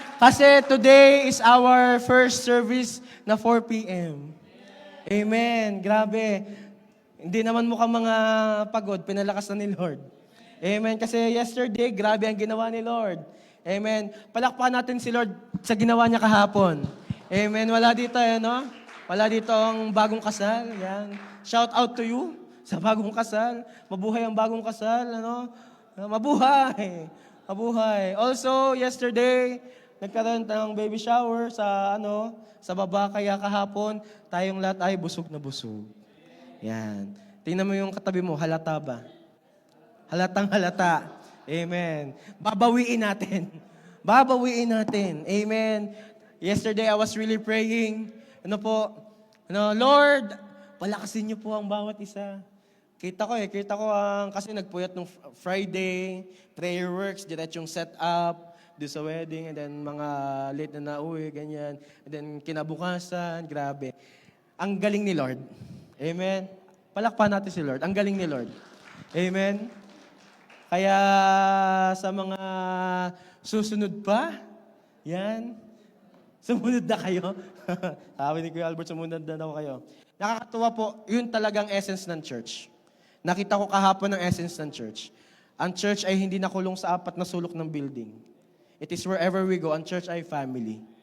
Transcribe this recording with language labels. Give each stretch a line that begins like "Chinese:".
Filipino: Kasi
English: today is our first service na 4 p.m.
Filipino: Amen. Grabe. Hindi naman mukhang mga pagod. Pinalakas na ni Lord. Amen. Kasi
English: yesterday,
Filipino: grabe ang ginawa ni Lord. Amen. Palakpakan natin si Lord sa ginawa niya kahapon. Amen. Wala dito, no? Wala dito ang bagong kasal. Yan.
English: Shout out to you
Filipino: sa bagong kasal. Mabuhay ang bagong kasal. Ano? Mabuhay. Mabuhay.
English: Also, yesterday,
Filipino: nagkaroon ng baby shower sa baba. Kaya kahapon, tayong lahat ay busog na busog. Yan. Tingnan mo yung katabi mo, halata ba? Halatang halata. Amen. Babawiin natin. Babawiin natin. Amen.
English: Yesterday, I was really praying.
Filipino: Lord, palakasin niyo po ang bawat isa. Kita ko kasi nagpuyat nung Friday, prayer works, diretsong set up, do sa wedding,
English: and then
Filipino: mga late na nauwi, ganyan.
English: And then
Filipino: kinabukasan, grabe. Ang galing ni Lord. Amen. Palakpakan natin si Lord. Ang galing ni Lord. Amen. Kaya sa mga susunod pa, yan, sumunod na kayo. Sabi ni Kuya Albert, sumunod na daw kayo. Nakakatuwa po, yun talagang essence ng church. Nakita ko kahapon ang essence ng church. Ang church ay hindi nakulong sa 4 na sulok ng building.
English: It is wherever we go.
Filipino: Ang church ay family.